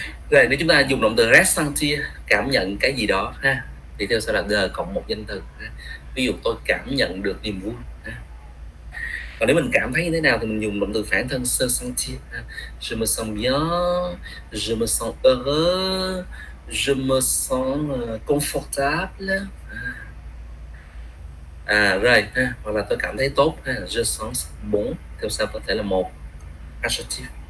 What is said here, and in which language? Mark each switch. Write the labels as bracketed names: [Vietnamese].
[Vietnamese] Rồi nếu chúng ta dùng động từ ressentir, cảm nhận cái gì đó ha, thì theo sau là de cộng một danh từ ha. Ví dụ tôi cảm nhận được niềm vui ha. Còn nếu mình cảm thấy như thế nào thì mình dùng động từ phản thân se sentir ha. [French] Je me sens bien, je me sens heureux, je me sens confortable. [Vietnamese] Rồi ha, hoặc là tôi cảm thấy tốt ha, [French] je sens bon, [Vietnamese] theo sau có thể là một adjective.